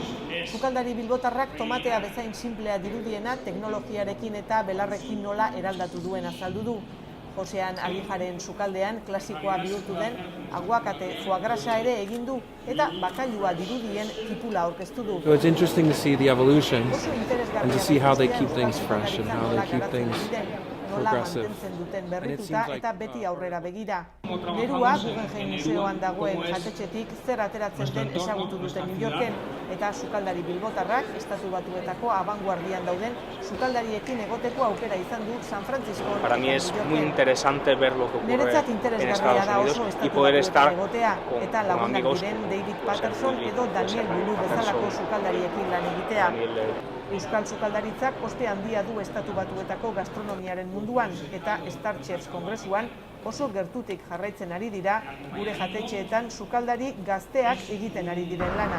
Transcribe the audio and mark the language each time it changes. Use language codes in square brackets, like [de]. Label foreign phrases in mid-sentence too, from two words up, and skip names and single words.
[eu] Sukaldari bilbotarrak tomatea bezain sinplea dirudiena teknologiarekin eta belarrekin nola eraldatu duen azaldu du. Josean Alijaren sukaldean klasikoa bihurtu den aguakate foie grasa ere egin du eta bakailua dirudien tipula aurkeztu du. [en] So it's interesting to see the evolution and to see how they keep things fresh and how they keep things progressive. [eu] Eta beti aurrera begira. Nerua Guggenheim Museoan dagoen jatetxetik zer ateratzen den ezagutu dute New Yorken eta sukaldari bilbotarrak Estatu Batuetako abanguardian dauden sukaldariekin egoteko aukera izan du San Francisco. [es] Para mí es muy interesante ver lo que ocurre en Estados Unidos y poder estar con amigos. [eu] David Patterson edo Daniel Bulu bezalako sukaldariekin lan egitea. Euskal sukaldaritzak oste handia du Estatu Batuetako gastronomiaren munduan eta Star Chefs kongresuan oso gertutik jarraitzen ari dira gure jatetxeetan sukaldari gazteak egiten ari diren lana.